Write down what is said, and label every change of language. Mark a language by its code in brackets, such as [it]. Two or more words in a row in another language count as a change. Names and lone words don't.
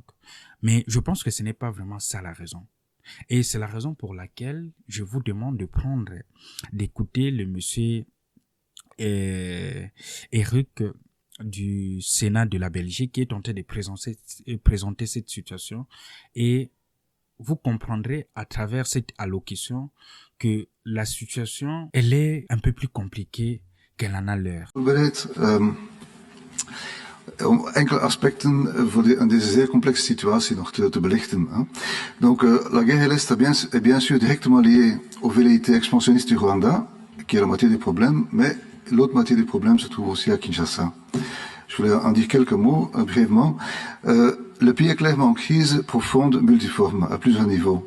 [fr] Mais je pense que ce n'est pas vraiment ça la raison. Et c'est la raison pour laquelle je vous demande d'écouter le monsieur Eric du Sénat de la Belgique qui est en train de présenter cette situation, et vous comprendrez à travers cette allocution que la situation, elle est un peu plus compliquée qu'elle en a l'air. [nl] Om enkele aspecten voor deze zeer complexe situatie nog te belichten. [fr] Donc, la guerre à l'Est est bien sûr directement liée aux velléités expansionnistes du Rwanda, qui est la moitié du problème, mais l'autre moitié du problème se trouve aussi à Kinshasa. Je voulais en dire quelques mots brièvement. Le pays est clairement en crise profonde, multiforme, à plusieurs niveaux.